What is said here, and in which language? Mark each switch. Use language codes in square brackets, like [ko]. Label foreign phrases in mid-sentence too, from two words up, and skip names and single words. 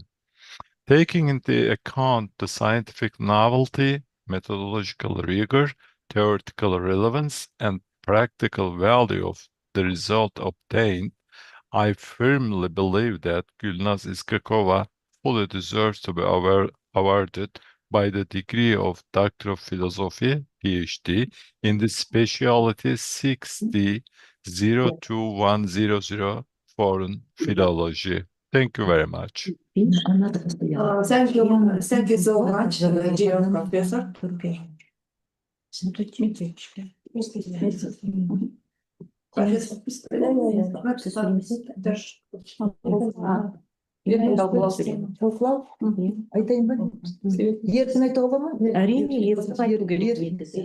[en] Taking into account the scientific novelty, methodological rigor, theoretical relevance, and practical value of the result obtained, I firmly believe that Gülnaz Iskakova fully deserves to be awarded by the degree of Doctor of Philosophy PhD in the specialty 60-02100 Foreign Philology. Thank you very much. Thank you so much, dear professor. [kk] Талқылау айтайын ба? Ертең айтуға бола ма? Әрине, ертең айту керек негізі.